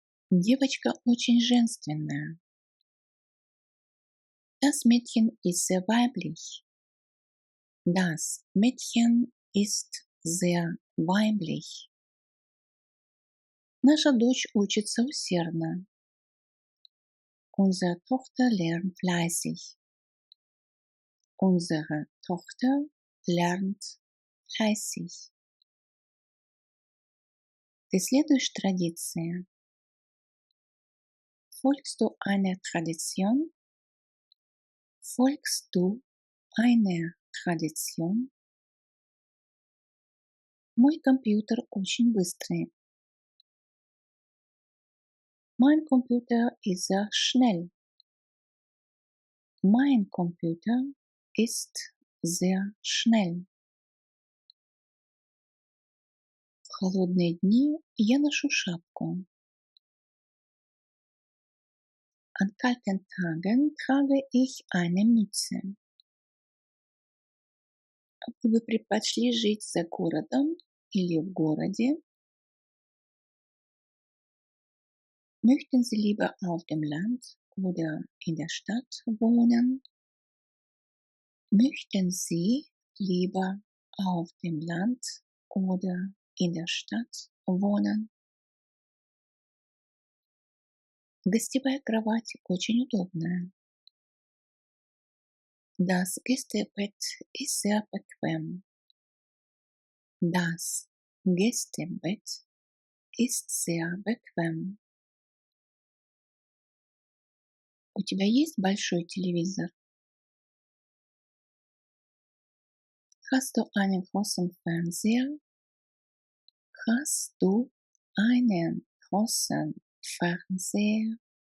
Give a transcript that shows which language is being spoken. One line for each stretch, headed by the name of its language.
Russian: Девочка очень женственная.
German: Das Mädchen ist sehr weiblich. Das Mädchen ist sehr weiblich.
Russian: Наша дочь учится усердно.
German: Unsere Tochter lernt fleißig. Unsere Tochter lernt fleißig.
Russian: Ты следуешь традиции?
German: Folgst du einer Tradition? Folgst du einer Tradition?
Russian: Мой компьютер очень быстрый.
German: Mein Computer ist sehr schnell. Mein Computer ist sehr schnell.
Russian: В холодные дни я ношу шапку.
German: An kalten Tagen trage ich eine Mütze.
Russian: Вы бы предпочли жить за городом или в городе?
German: Möchten Sie lieber auf dem Land oder in der Stadt wohnen? Möchten Sie lieber auf dem Land oder in der Stadt wohnen?
Russian: Гостевая кровать очень удобная.
German: Das Gästebett ist sehr bequem. Das Gästebett ist sehr bequem.
Russian: У тебя есть большой телевизор?
German: Hast du einen großen Fernseher? Hast du einen großen Fernseher?